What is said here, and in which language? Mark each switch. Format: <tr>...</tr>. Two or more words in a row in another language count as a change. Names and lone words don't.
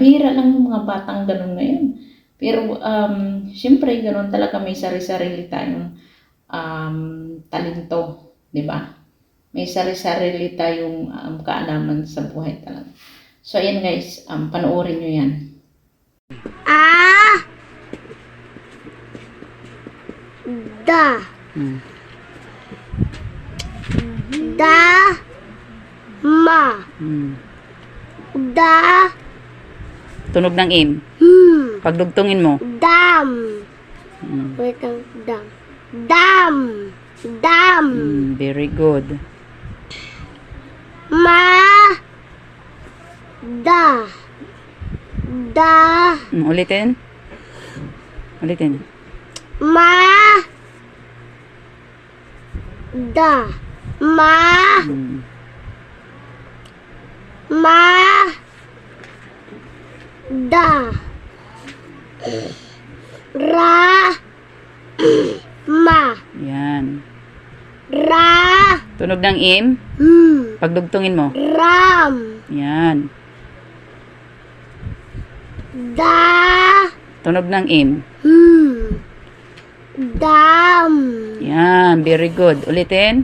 <tl>Bihira lang yung mga batang ganun ngayon. Pero syempre ganoon talaga may sari-sarili tayong talento, 'di ba? May sari-sarili tayong kaalaman sa buhay talaga. So ayan guys, panoorin niyo 'yan. A da da ma da Tunog ng im. Pagdugtungin mo. dam wait lang dam dam</tl> <en>Very good. ma da</en> <tl>Ulitin. Ulitin. ma da ma da ra ma Yan. ra Tunog ng im. Pagdugtungin mo. ram Yan. da Tunog ng im. dam Yan.</tl> <en>Very good.</en> <tl>Ulitin.</tl>